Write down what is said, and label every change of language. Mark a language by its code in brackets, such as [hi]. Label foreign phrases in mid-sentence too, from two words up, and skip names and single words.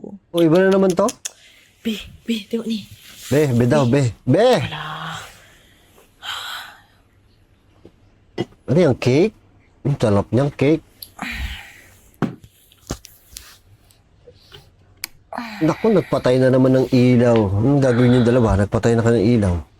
[tl] O, iba na naman to? Be, [ms] tengok ni. [tl] Be daw, be. Be! Ano yung cake? Ang sarap niyang cake. Naku, nagpatay na naman ng ilaw. Anong gagawin yung dalawa? Nagpatay na ka ng ilaw.